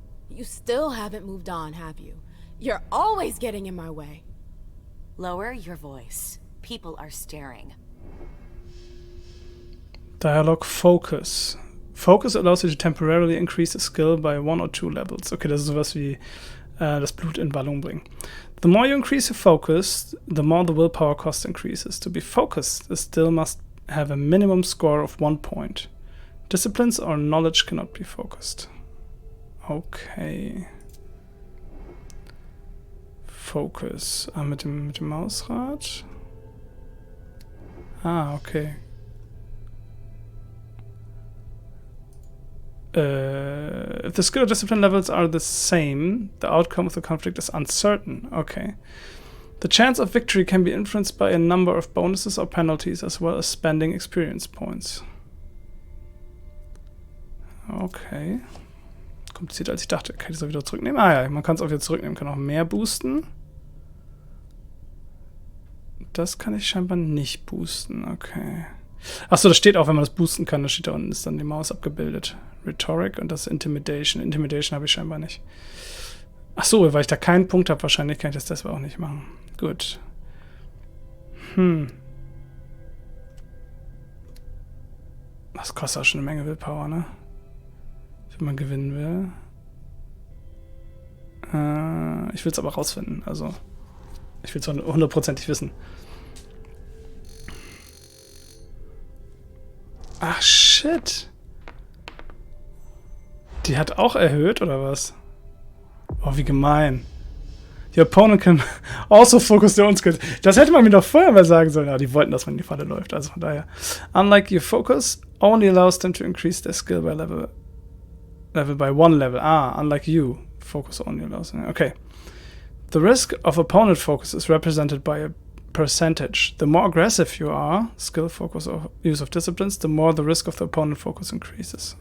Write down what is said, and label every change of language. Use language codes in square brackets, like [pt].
[en] You still haven't moved on, have you? You're always getting in my way. Lower your voice. People are staring. Dialogue Focus. Focus allows you to temporarily increase a skill by 1 or 2 levels. [de] Okay, das ist sowas wie das Blut in Ballung bringen. [en] The more you increase your focus, the more the willpower cost increases. To be focused, a skill must have a minimum score of 1 point. Disciplines or knowledge cannot be focused. Okay. [de] Focus. Ah, mit dem Mausrad. Ah, okay. [en] If the skill or discipline levels are the same, the outcome of the conflict is uncertain. Okay. The chance of victory can be influenced by a number of bonuses or penalties, as well as spending experience points. Okay. [de] Komplizierter als ich dachte. Kann ich das auch wieder zurücknehmen? Ah ja, man kann es auch wieder zurücknehmen. Kann auch mehr boosten. Das kann ich scheinbar nicht boosten. Okay. Achso, das steht auch, wenn man das boosten kann. Das steht da unten, ist dann die Maus abgebildet. Rhetoric und das Intimidation. Intimidation habe ich scheinbar nicht. Achso, weil ich da keinen Punkt habe, wahrscheinlich kann ich das deshalb auch nicht machen. Gut. Das kostet auch schon eine Menge Willpower, ne? Wenn man gewinnen will. Ich will es aber rausfinden. Also, ich will es 100%ig wissen. Ach, shit. Die hat auch erhöht, oder was? Oh, wie gemein. [en] The opponent can also focus their own skills. [de] Das hätte man mir doch vorher mal sagen sollen. Ja, die wollten, dass man in die Falle läuft. Also von daher. [en] Unlike your focus, only allows them to increase their skill by level by 1 level. Ah, unlike you. Focus only allows them. Okay. The risk of opponent focus is represented by a percentage. The more aggressive you are, skill, focus, or use of disciplines, the more the risk of the opponent focus increases.